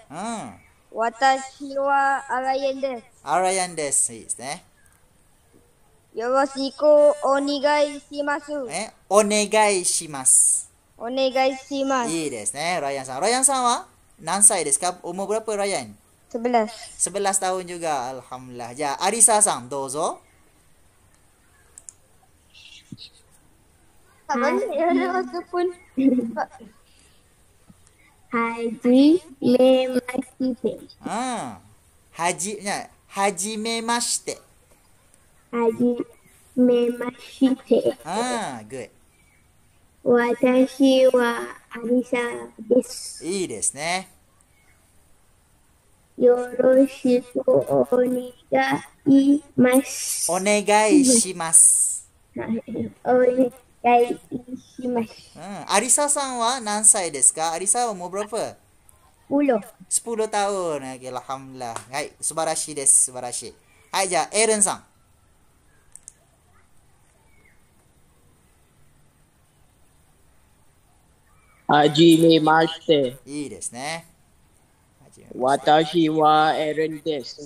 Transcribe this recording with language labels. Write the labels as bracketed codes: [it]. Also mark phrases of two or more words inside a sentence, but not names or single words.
[ja] うん。私はアライアンです。アライアンです。いいですね。よろしくお願いします。お願いします。お願いします。いいですね、ライアンさん。ライアンさんは何歳ですか？ [ms] umur berapa [ja] ライアン？11。 [ms] 11 tahun juga. Alhamdulillah. [ja] じゃあ、アリサさん、どうぞ。はじめまして。はじめまして。はじめまして。 good。私はアリサです。いいですね。よろしくお願いします。お願いします。お願いします。アリサさんは何歳ですか？ [ms] アリサは umur berapa？ 10 tahun. Okay, Alhamdulillah. [ja] はい、素晴らしいです。素晴らしい。はい、じゃあ、エレンさん。はじめまして。いいですね。私はエレンです。